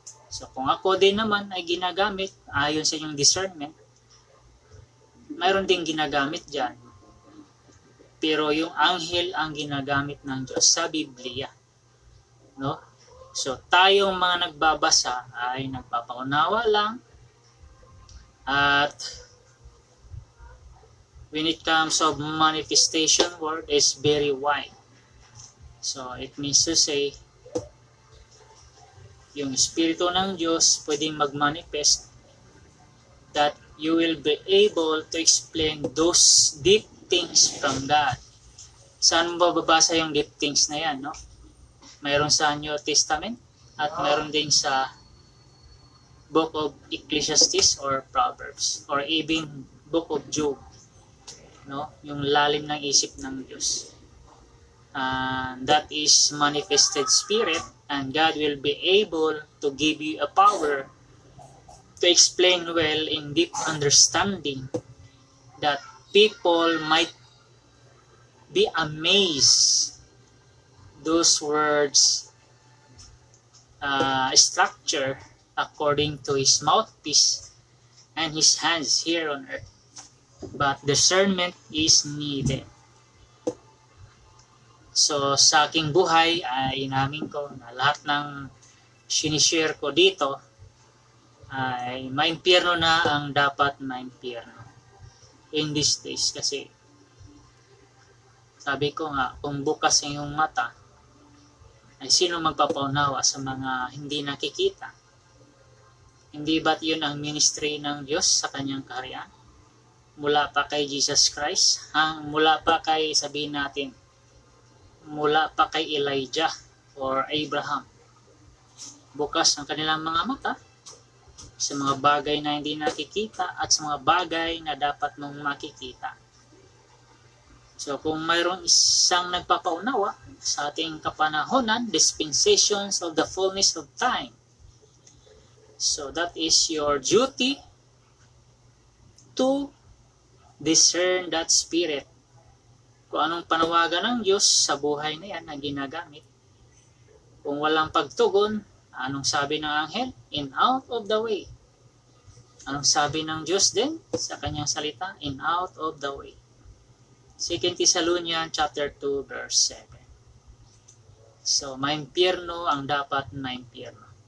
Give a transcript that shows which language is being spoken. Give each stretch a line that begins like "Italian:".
Filipino: So, kung ako din naman ay ginagamit ayon sa inyong discernment, mayroon ding ginagamit dyan. Pero yung anghel ang ginagamit ng Diyos sa Biblia, no? So, tayong mga nagbabasa ay nagpapaunawa lang.
English: At when it comes of manifestation word is very wide. So, it means to say,
Filipino: yung Espiritu ng Diyos pwedeng mag-manifest
English: that you will be able to explain those deep things from God.
Filipino: Saan mo bababasa yung deep things na yan, no? Mayroon sa New Testament at mayroon din sa Book of Ecclesiastes or Proverbs or even Book of Job, no? Yung lalim ng isip ng Diyos.
English: That is manifested spirit, and God will be able to give you a power to explain well in deep understanding that people might be amazed. Those words structure according to his mouthpiece and his hands here on earth. But discernment is needed.
Filipino: So sa aking buhay ay inamin ko na lahat ng sinishare ko dito ay maimpyerno na ang dapat maimpyerno
English: in these days.
Filipino: Kasi sabi ko nga, kung bukas ang iyong mata, ay sino magpapaunawa sa mga hindi nakikita? Hindi ba't yun ang ministry ng Diyos sa kanyang kaharian? Mula pa kay Jesus Christ, mula pa kay, sabihin natin, mula pa kay Elijah or Abraham. Bukas ang kanilang mga mata sa mga bagay na hindi nakikita at sa mga bagay na dapat mong makikita. So kung mayroong isang nagpapaunawa sa ating kapanahonan,
English: dispensations of the fullness of time. So that is your duty to discern that spirit.
Filipino: Kung anong panawagan ng Diyos sa buhay na yan na ginagamit. Kung walang pagtugon, anong sabi ng anghel?
English: In out of the way.
Filipino: Anong sabi ng Diyos din sa kanyang salita?
English: In out of the way.
Filipino: 2 Thessalonians chapter 2 verse 7. So, maimpyerno ang dapat maimpyerno.